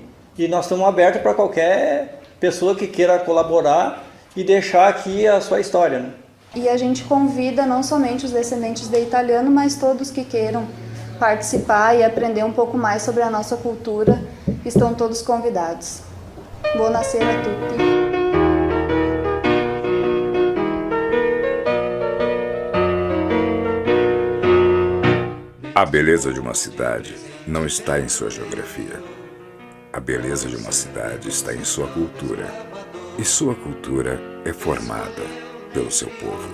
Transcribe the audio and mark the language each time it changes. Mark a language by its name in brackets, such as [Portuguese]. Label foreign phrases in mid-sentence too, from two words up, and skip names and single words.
[Portuguese] E nós estamos abertos para qualquer pessoa que queira colaborar e deixar aqui a sua história, né? E a gente convida não somente os descendentes de italiano, mas todos que queiram participar e aprender um pouco mais sobre a nossa cultura, estão todos convidados. [Italian] Buonasera a tutti. [Portuguese] A beleza de uma cidade não está em sua geografia. A beleza de uma cidade está em sua cultura. E sua cultura é formada pelo seu povo.